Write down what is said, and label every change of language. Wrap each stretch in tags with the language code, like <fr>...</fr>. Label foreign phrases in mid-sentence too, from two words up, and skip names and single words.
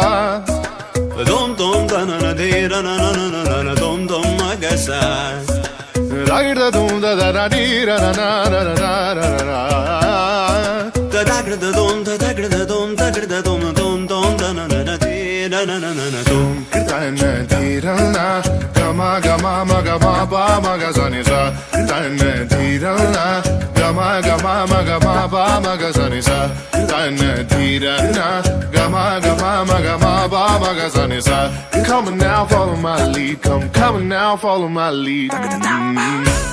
<en>dum dum ta na na de na na na na na na dum dum agasa ragda dum da da da di ra na na na na na na da da da dum da da da dum da da dum dum dum da na na na de na na na na dum kirdana di ra na gama gama ma gama ba ma ga sa ni sa kirdana di ra na gama gama ma gama ba ma ga sa ni sa kirdana di ra na gama gama ma gama ba ma ga sa ni sa come on now follow my lead come on now follow my lead</en>